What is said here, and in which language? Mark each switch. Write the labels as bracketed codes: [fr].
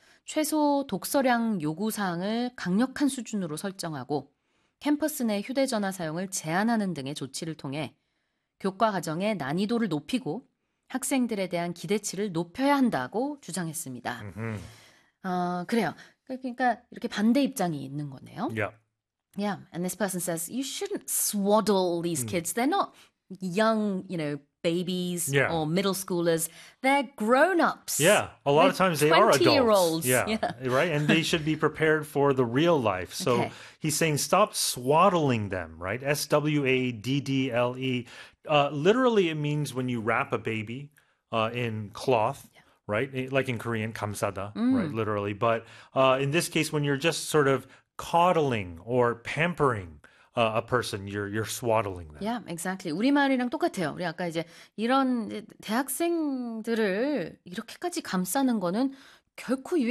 [ko] 최소 독서량 요구 사항을 강력한 수준으로 설정하고 캠퍼스 내 휴대전화 사용을 제한하는 등의 조치를 통해 교과 과정의 난이도를 높이고 학생들에 대한 기대치를 높여야 한다고 주장했습니다. 그래요. 그러니까 이렇게 반대 입장이 있는 거네요. [en] Yeah, and this person says you shouldn't swaddle these kids. They're not young, you know, babies or middle schoolers. They're grown-ups. A lot of times they are 20-year-olds. Yeah, right? And they should be prepared for the real life. So he's saying stop swaddling them, right? SWADDLE. Literally, it means when you wrap a baby in cloth. Right? Like in Korean, 감싸다, right? Literally. But in this case, when you're just sort of coddling or pampering a person, you're swaddling them. Yeah, exactly. [ko] 우리말이랑 똑같아요. 우리 아까 이제 이런 대학생들을 이렇게까지 감싸는 거는 결코 유익하지 않습니다. 이런 입장이었는데요. 아기를